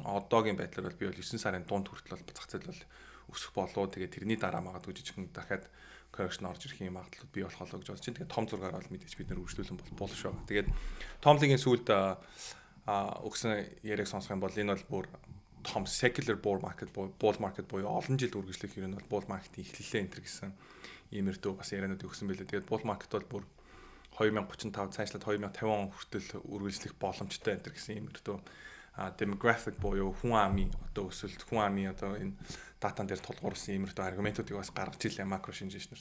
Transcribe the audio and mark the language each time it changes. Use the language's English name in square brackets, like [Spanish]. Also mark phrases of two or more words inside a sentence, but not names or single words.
[Mongolian] Одоогийн байдлаар бол би бол 9 сарын дунд хүртэл бол зах зээл бол өсөх болов. Тэгээд тэрний дараа магадгүй жижигхэн дахиад correction орж ирэх юм магадлал бий болох болоо гэж бодож байна. Тэгээд том зургаар бол мэдээж бид нэр үргэлжлүүлэн бол шүү. Тэгээд Tomlin-ийн сүүлд өгсөн яриаг сонсох юм бол энэ бол бүр том [English] secular bull market [Mongolian] буюу олон жил үргэлжлэх юм бол [English] bull market- [Mongolian] ийн эхлэлээ энэ гэсэн иймэрдүү бас ярианууд өгсөн байлээ. Тэгээд [English] bull market [Mongolian] бол бүр 2035 цаашлаад 2050 он хүртэл үргэлжлэх боломжтой энэ гэсэн иймэрдүү demographic буюу хүн амын одоо өсөлт хүн амын одоо энэ датан дээр тулгуурласан иймэрдүү аргументуудыг бас гаргаж илээ макро шинжээчнэр.